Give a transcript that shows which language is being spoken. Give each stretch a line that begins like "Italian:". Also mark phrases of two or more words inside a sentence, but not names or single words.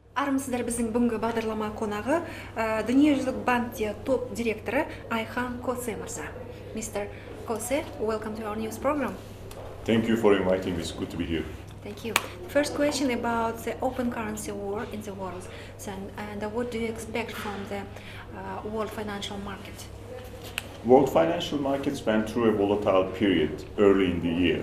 Kazakh: Армысыздар, біздің бүгінгі бағдарлама қонағы Дүниежүзілік банкте топ директоры Ayhan Kose мырза.
English: Mr. Kose, welcome to our news program. Thank you for inviting me. It's good to be here. Thank you. First question about the open currency war in the world. So, and what do you expect from the world financial market? World financial markets went through a volatile period early in the year.